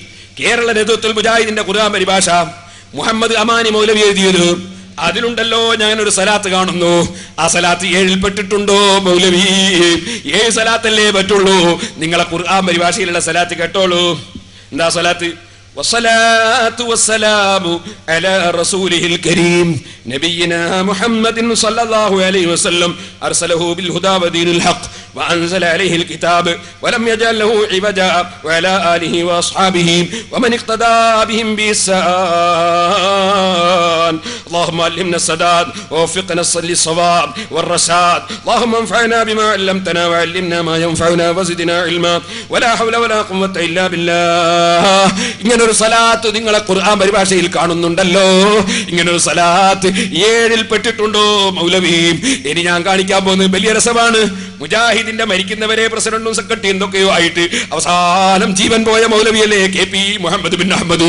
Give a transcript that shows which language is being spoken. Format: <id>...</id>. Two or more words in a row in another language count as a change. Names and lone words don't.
<ml>കേരള നേതൃത്വത്തിൽ മുജാഹിദിന്റെ ഖുർആൻ പരിഭാഷ മുഹമ്മദ് അമാനി മൗലവി എഴുതിയത്. അതിലുണ്ടല്ലോ ഞാനൊരു സലാത്ത് കാണുന്നു. ആ സലാത്ത് 7-ൽ പെട്ടിട്ടുണ്ടോ മൗലവി? 7 സലാത്തല്ലേ പറ്റുള്ളൂ. നിങ്ങളെ ഖുർആൻ പരിഭാഷയിലുള്ള സലാത്ത് കേട്ടോളൂ. എന്താ സലാത്ത്?</ml> <ar>والصلاة والسلام على رسوله الكريم نبينا محمد صلى الله عليه وسلم أرسله بالهدى ودين الحق وأنزل عليه الكتاب ولم يجعل له عوجا وعلى آله وأصحابه ومن اقتدى بهم بإحسان. اللهم علمنا السداد ووفقنا للصواب والرشاد. اللهم انفعنا بما علمتنا وعلمنا ما ينفعنا وزدنا علما ولا حول ولا قوة إلا بالله.</ar> <ml>ഇങ്ങനൊരു സലാത്ത് നിങ്ങളെ ഖുർആൻ പരിഭാഷയിൽ കാണുന്നുണ്ടല്ലോ. ഇങ്ങനൊരു സലാത്ത് 7-ൽ പെട്ടിട്ടുണ്ടോ മൗലവി? ഇനി ഞാൻ കാണിക്കാൻ പോകുന്നത് വലിയ രസമാണ്. മുജാഹിദിന്റെ മരിക്കുന്നവരെ പ്രസിഡന്റും സെക്രട്ടറിയും എന്തൊക്കെയോ ആയിട്ട് അവസാനം ജീവൻ പോയ മൗലവിയല്ലേ KP മുഹമ്മദ് ബിൻ അഹമ്മദ്.</ml>